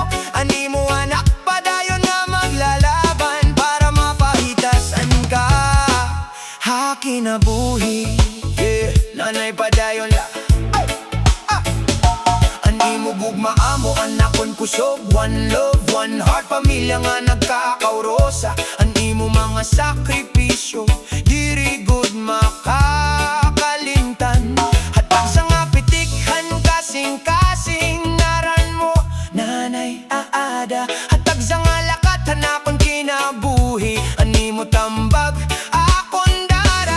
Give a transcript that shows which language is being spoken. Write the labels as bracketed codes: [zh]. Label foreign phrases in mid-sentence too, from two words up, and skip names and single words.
[war] Ani mo anak padayon nga maglalaban, para mapahitasan ka hakinabuhi. Yeah, nanay padayon la. Ani mo gugma amo anakon kusog, [en] one love, one heart, [war] pamilya nga nagkakaurosa. Ani mo mga sakripisyo, diri good makakalimtan. Hatag sa nga pitikhan kasing-kasing naran mo, nanay aada. Hatag sa nga lakat hanakon kinabuhi, ani mo tambag akon dara.